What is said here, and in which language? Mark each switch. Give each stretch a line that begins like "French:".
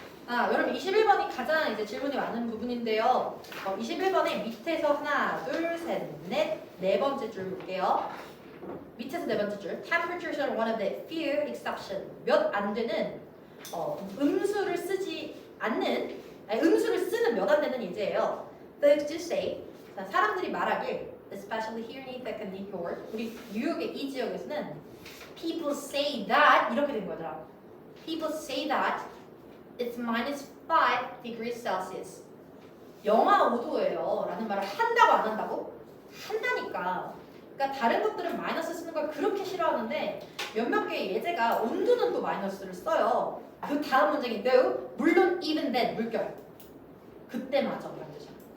Korean: 여러분 21번이 가장 이제 질문이 많은 부분인데요. 21번에 밑에서 하나, 둘, 셋, 넷, 네 번째 줄 볼게요. 밑에서 네 번째 줄.
English: Temperatures are one of the few exceptions.
Korean: 몇 안 되는 음수를 쓰지 않는 음수를 쓰는 몇 안 되는 예제예요.
English: Folks do say.
Korean: 자, 사람들이 말하길,
English: especially here in Ithaca and New York.
Korean: 우리 뉴욕의 이 지역에서는
English: people say that
Korean: 이렇게 된 거더라.
English: People say that it's minus 5 degrees Celsius.
Korean: 영하 5도예요. 라는 말을 한다고 안 한다고? 한다니까. 그러니까 다른 것들은 마이너스 쓰는 걸 그렇게 싫어하는데 몇몇 개의 예제가 온도는 또 마이너스를 써요. 그 다음 문장인데요. 물론
English: even then
Korean: 물결. 그때마저 라는 뜻이야.